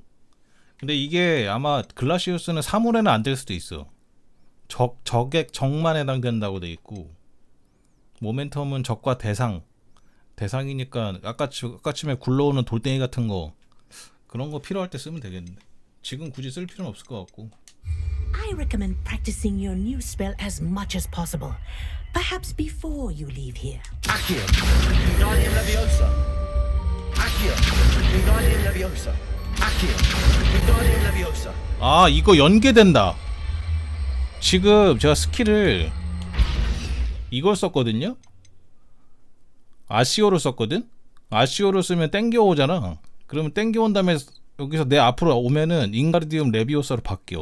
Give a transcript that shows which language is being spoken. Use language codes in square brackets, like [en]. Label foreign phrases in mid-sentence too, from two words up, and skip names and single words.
[ko] 근데 이게 아마 글라시우스는 사물에는 안 될 수도 있어. 적만 해당된다고 돼 있고, 모멘텀은 적과 대상이니까 아까쯤에 굴러오는 돌덩이 같은 거, 그런 거 필요할 때 쓰면 되겠는데 지금 굳이 쓸 필요는 없을 것 같고. [en] I recommend practicing your new spell as much as possible, perhaps before you leave here. [ko] Accio, Wingardium Leviosa. Accio, Wingardium Leviosa. Accio, Wingardium Leviosa. 아, 이거 연계된다. 지금 제가 스킬을 이걸 썼거든요. 아시오를 썼거든. 아시오를 쓰면 땡겨오잖아. 그러면 땡겨온 다음에 여기서 내 앞으로 오면은 윙가르디움 레비오사로 바뀌어.